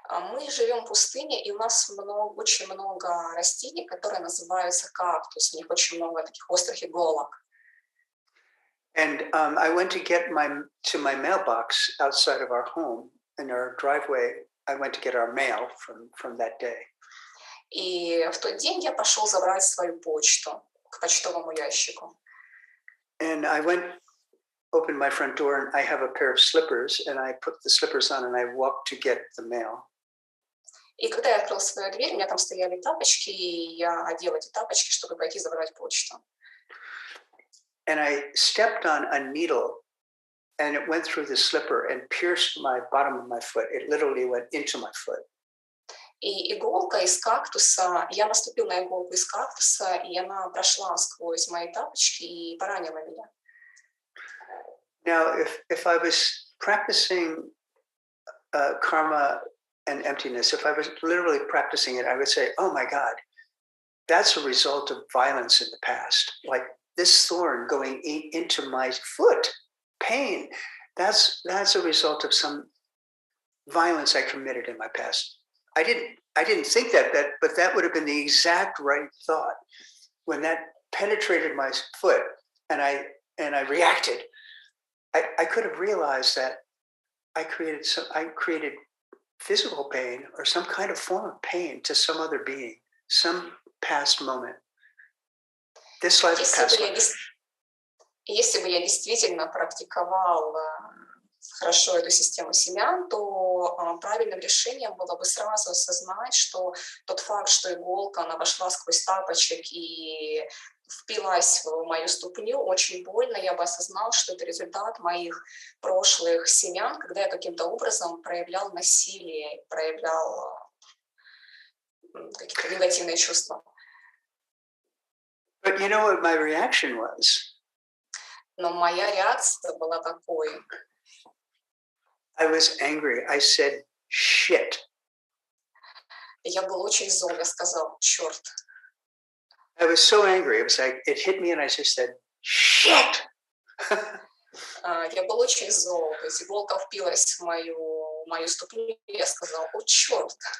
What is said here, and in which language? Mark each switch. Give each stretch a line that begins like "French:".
Russian: Мы живем в пустыне, и у нас очень много растений, которые называются кактус. У них очень много таких острых иголок.
English: And I went to get to my mailbox outside of our home in our driveway I went to get our mail from that day.
Russian: И в тот день я пошел забрать свою почту к почтовому ящику.
English: And I went, opened my front door, and I have a pair of slippers, and I put the slippers on, and I walked to get the mail.
Russian: И когда я открыл свою дверь, у меня там стояли тапочки, и я одел эти тапочки, чтобы пойти забрать почту.
English: And I stepped on a needle, and it went through the slipper and pierced my bottom of my foot. It literally went into my foot.
Russian: И иголка из кактуса, я наступил на иголку из кактуса, и она прошла сквозь мои тапочки и поранила меня.
English: Now, if I was practicing karma and emptiness, if I was literally practicing it, I would say, oh my God, that's a result of violence in the past. Like this thorn going into my foot, pain, that's a result of some violence I committed in my past. I didn't think that, but that would have been the exact right thought. When that penetrated my foot and I reacted, I could have realized that I created physical pain or some kind of form of pain to some other being, some past moment. This life, past life.
Russian: Если бы я действительно практиковал хорошо эту систему семян, то правильным решением было бы сразу осознать, что тот факт, что иголка, она вошла сквозь тапочек и впилась в мою ступню, очень больно, я бы осознал, что это результат моих прошлых семян, когда я каким-то образом проявлял насилие, проявлял какие-то негативные чувства.
English: But you know what my reaction was?
Russian: Но моя реакция была такой.
English: I was angry. I said, shit.
Russian: Я был очень зол, я сказал, черт.
English: I was so angry. It was like, it hit me and I just said, shit.
Russian: Я был очень зол, то есть иголка впилась в мою ступню, и я сказал, о, черт.